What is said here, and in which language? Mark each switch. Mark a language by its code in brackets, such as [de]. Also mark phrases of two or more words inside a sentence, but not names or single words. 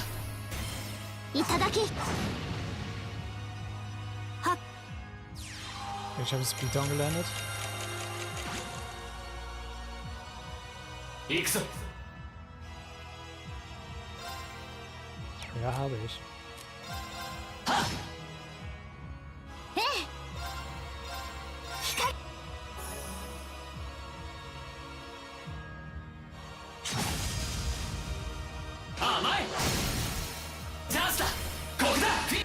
[ja] いただき。はっ。 [de] Ich habe Speed Down gelandet. [ja] 行くぞ。 [de] Ja, habe ich. [ja] ええ。光。甘い。チャンスだ。ここだ。